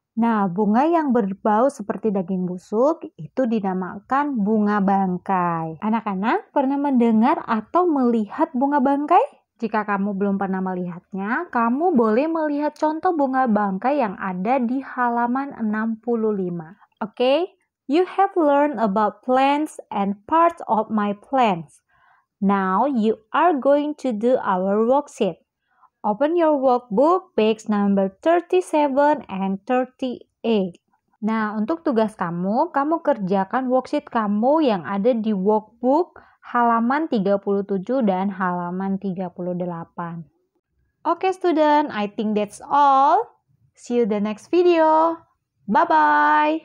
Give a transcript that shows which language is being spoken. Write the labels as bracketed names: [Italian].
[Indonesian] Nah, bunga yang berbau seperti daging busuk itu dinamakan bunga bangkai. Anak-anak pernah mendengar atau melihat bunga bangkai? Jika kamu belum pernah melihatnya, kamu boleh melihat contoh bunga bangkai yang ada di halaman 65. [English] Okay? You have learned about plants and parts of my plants. Now you are going to do our worksheet. Open your workbook page number 37 and 38. [Indonesian] Nah, untuk tugas kamu kerjakan worksheet kamu yang ada di workbook halaman 37 dan halaman 38. [English] Okay, student, I think that's all. See you the next video. Bye-bye.